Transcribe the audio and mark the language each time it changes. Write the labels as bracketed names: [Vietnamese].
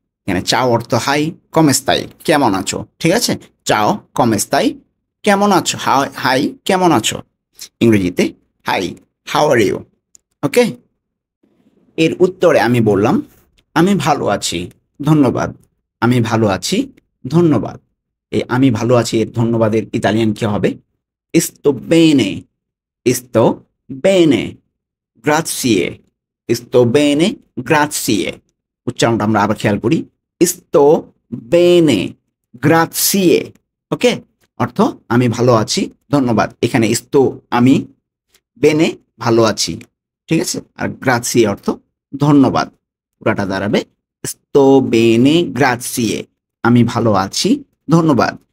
[Bangla] এখানে চাও অর্থ হাই, কমে স্তাই কেমন আছো। ঠিক আছে, [Italian] চাও কমে স্তাই [Bangla] কেমন আছো, হাই কেমন আছো। ইংরেজিতে হাই, হাউ আর ইউ। ওকে, এর উত্তরে আমি বললাম আমি ভালো আছি, ধন্যবাদ। আমি ভালো আছি, ধন্যবাদ। এই আমি ভালো আছি এর ধন্যবাদের ইতালিয়ান কি হবে? [Italian] sto bene, sto bene, grazie, sto bene, grazie। [Bangla] উচ্চারণটা আমরা আবার খেয়াল করি, [Italian] sto bene, grazie। [Bangla] ওকে, অর্থ আমি ভালো আছি, ধন্যবাদ। এখানে sto আমি, বেনে ভালো আছি, ঠিক আছে। আর গ্রাসিয়ে অর্থ ধন্যবাদ। পুরাটা দাঁড়াবে [Italian] sto bene, grazie, [Bangla] আমি ভালো আছি, ধন্যবাদ।